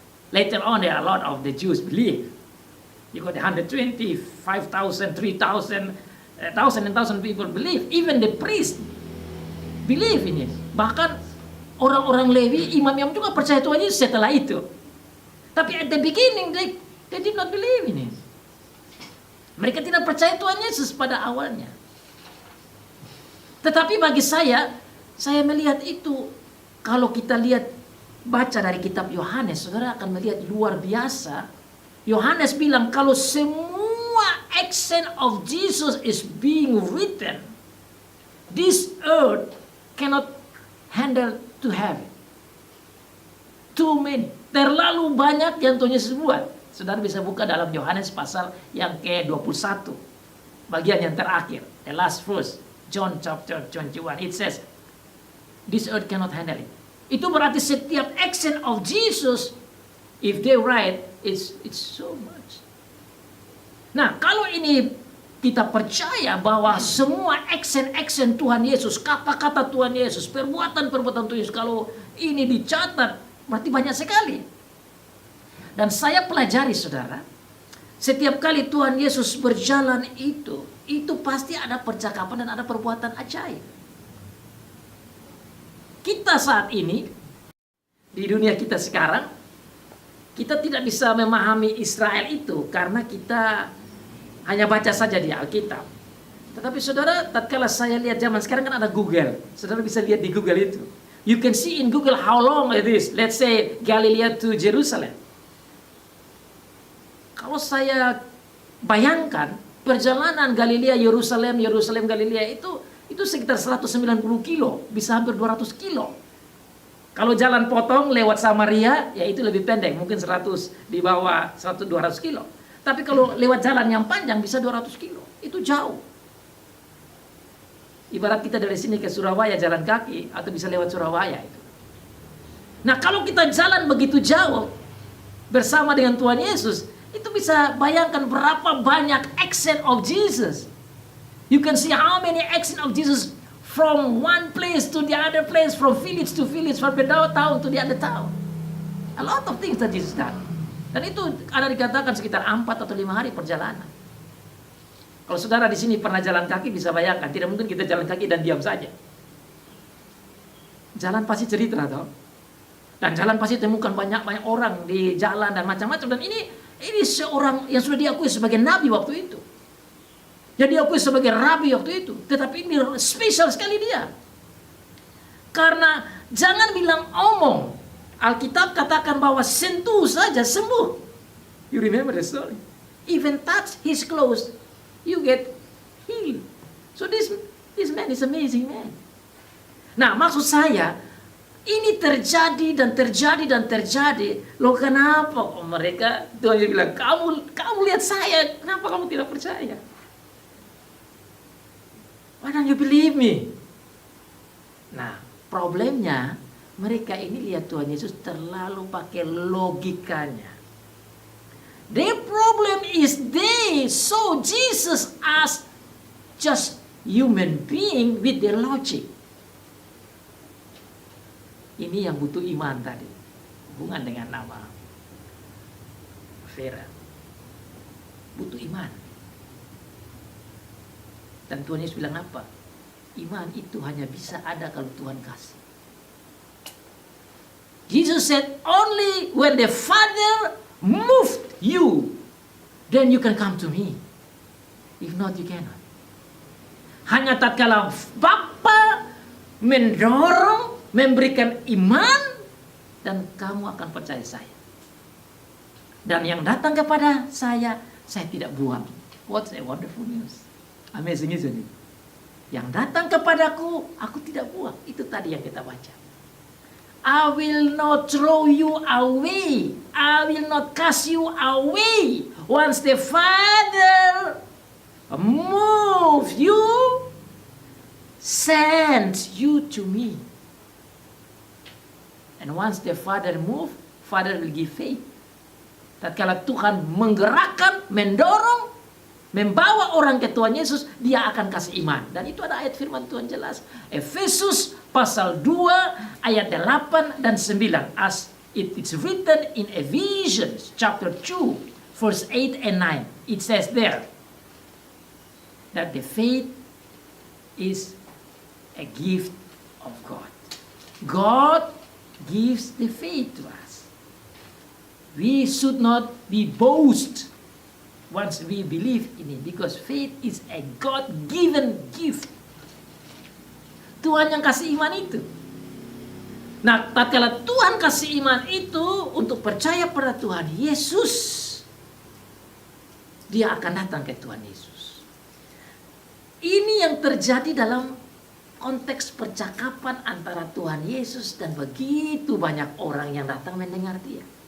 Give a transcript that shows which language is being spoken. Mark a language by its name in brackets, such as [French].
[English] Later on, there are a lot of the Jews believe. You got 120, 5,000, 3,000, 1,000 people believe. Even the priest believe in it. [Indonesian] Bahkan orang-orang Lewi, imam-imam juga percaya Tuhan Yesus setelah itu. Tapi [English] at the beginning, they did not believe in it. [Indonesian] Mereka tidak percaya Tuhan Yesus pada awalnya. Tetapi bagi saya melihat itu, kalau kita lihat, baca dari kitab Yohanes, saudara akan melihat luar biasa. Yohanes bilang kalau semua [English] action of Jesus is being written, this earth cannot handle to heaven. Too many. [Indonesian] Terlalu banyak yang Tuhan Yesus buat. Saudara bisa buka dalam Yohanes pasal yang ke-21. Bagian yang terakhir. [English] The last verse. John chapter 21. It says, this earth cannot handle it. [Indonesian] Itu berarti setiap [English] action of Jesus, if they write, it's so much. [Indonesian] Nah, kalau ini kita percaya bahwa semua action Tuhan Yesus, kata-kata Tuhan Yesus, perbuatan-perbuatan Tuhan Yesus, kalau ini dicatat, berarti banyak sekali. Dan saya pelajari, saudara, setiap kali Tuhan Yesus berjalan itu pasti ada percakapan dan ada perbuatan ajaib. Kita saat ini, di dunia kita sekarang, kita tidak bisa memahami Israel itu karena kita hanya baca saja di Alkitab. Tetapi saudara, tatkala saya lihat zaman sekarang kan ada Google. Saudara bisa lihat di Google itu. [English] You can see in Google how long it is. Let's say Galilea to Jerusalem. [Indonesian] Kalau saya bayangkan perjalanan Galilea Yerusalem Galilea itu sekitar 190 kilo, bisa hampir 200 kilo. Kalau jalan potong lewat Samaria, ya itu lebih pendek, mungkin 100 di bawah 200 kilo. Tapi kalau lewat jalan yang panjang bisa 200 kilo, itu jauh. Ibarat kita dari sini ke Surabaya jalan kaki, atau bisa lewat Surabaya itu. Nah, kalau kita jalan begitu jauh bersama dengan Tuhan Yesus, Itu bisa bayangkan berapa banyak [English] accent of Jesus. You can see how many accent of Jesus from one place to the other place, from village to village, from the town to the other town. A lot of things that Jesus done. [Indonesian] Dan itu ada dikatakan sekitar 4 atau 5 hari perjalanan. Kalau saudara di sini pernah jalan kaki, bisa bayangkan, tidak mungkin kita jalan kaki dan diam saja. Jalan pasti cerita, toh. Dan jalan pasti temukan banyak orang di jalan dan macam-macam. Dan ini seorang yang sudah diakui sebagai nabi waktu itu. Jadi diakui sebagai rabi waktu itu. Tetapi ini spesial sekali dia. Karena jangan bilang omong. Alkitab katakan bahwa sentuh saja sembuh. [English] You remember the story? Even touch his clothes, you get healed. So this man is amazing man. [Indonesian] Nah, maksud saya, ini terjadi dan terjadi dan terjadi. Loh kenapa? Oh, mereka, Tuhan bilang, kamu lihat saya, kenapa kamu tidak percaya? [English] Why don't you believe me? [Indonesian] Nah, problemnya, mereka ini lihat Tuhan Yesus terlalu pakai logikanya. [English] Their problem is they saw Jesus as just human being with their logic. [Indonesian] Ini yang butuh iman tadi. Hubungan dengan nama Vera. Butuh iman. Dan Tuhan Yesus bilang apa? Iman itu hanya bisa ada kalau Tuhan kasih. [English] Jesus said, only when the Father moved you, then you can come to me. If not, you cannot. [Indonesian] Hanya tatkala Bapa mendorong, memberikan iman, dan kamu akan percaya saya. Dan yang datang kepada saya tidak buang. [English] What a wonderful news. Amazing, isn't it? [Indonesian] Yang datang kepadaku, aku tidak buang. Itu tadi yang kita baca. [English] I will not throw you away. I will not cast you away. Once the Father moves you, sends you to me. And once the Father moves, Father will give faith. [Indonesian] Tatkala Tuhan menggerakkan, mendorong, membawa orang ke Tuhan Yesus, dia akan kasih iman. Dan itu ada ayat firman Tuhan jelas. Efesus pasal 2 ayat 8 dan 9. [English] As it is written in Ephesians chapter 2 verse 8 and 9. It says there that the faith is a gift of God. God gives the faith to us. We should not be boast once we believe in it, because faith is a God-given gift. [Indonesian] Tuhan yang kasih iman itu. Nah, tatkala Tuhan kasih iman itu untuk percaya pada Tuhan Yesus, dia akan datang ke Tuhan Yesus. Ini yang terjadi dalam konteks percakapan antara Tuhan Yesus dan begitu banyak orang yang datang mendengar dia.